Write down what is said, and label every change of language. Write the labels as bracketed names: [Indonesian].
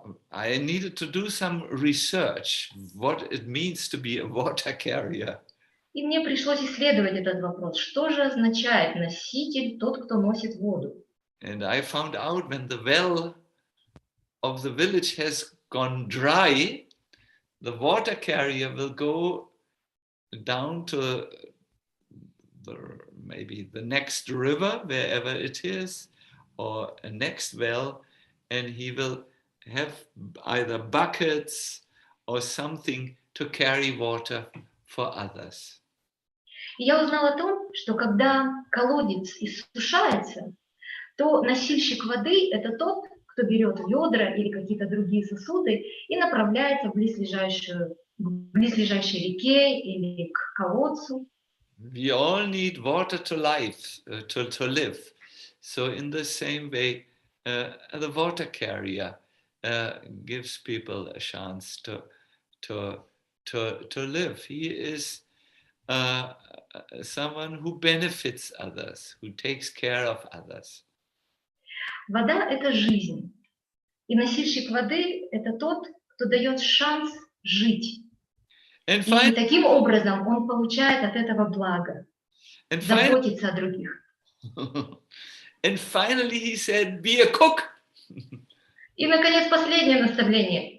[English] I needed to do some research what it means to be a water carrier. [Russian] И мне пришлось исследовать этот вопрос. Что же означает носитель, тот, кто носит воду? [English] And I found out when the well of the village has gone dry, the water carrier will go down to maybe the next river, wherever it is, or a next well, and he will have either buckets or something to carry water for others. [Russian] И я узнала о том, что когда колодец иссушается, то носильщик воды – это тот, кто берет ведра или какие-то другие сосуды и направляется в близлежащей реке или к колодцу. [English] We all need water to live, to live. So in the same way, the water carrier gives people a chance to live. He is someone who benefits others, who takes care of others. [Russian] Вода – это жизнь. И носильщик воды – это тот, кто дает шанс жить. [English] And [Russian] И таким образом он получает от этого благо, заботиться о других. [English] And finally he said, be a cook. [Russian] И, наконец, последнее наставление.